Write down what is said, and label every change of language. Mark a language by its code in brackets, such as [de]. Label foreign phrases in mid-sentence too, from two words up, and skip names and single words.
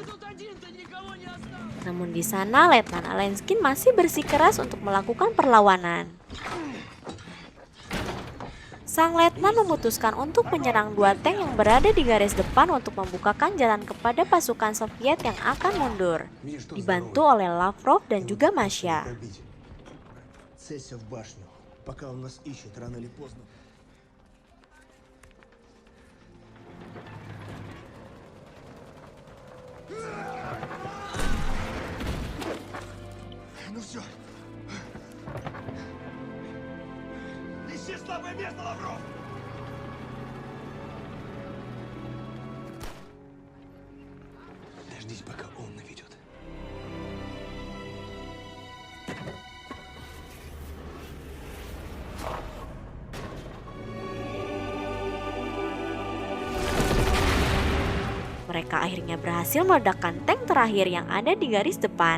[id] Namun di sana Letnan Alenskin masih bersikeras untuk melakukan perlawanan. Sang letnan memutuskan untuk menyerang dua tank yang berada di garis depan untuk membukakan jalan kepada pasukan Soviet yang akan mundur, dibantu oleh Lavrov dan juga Masya. [ru] Цесься в башню. Пока он нас ищет, рано или поздно. Ну все. Ищи слабое место, Лавров! Дождись, пока он наведет. [id] Mereka akhirnya berhasil meledakkan tank terakhir yang ada di garis depan.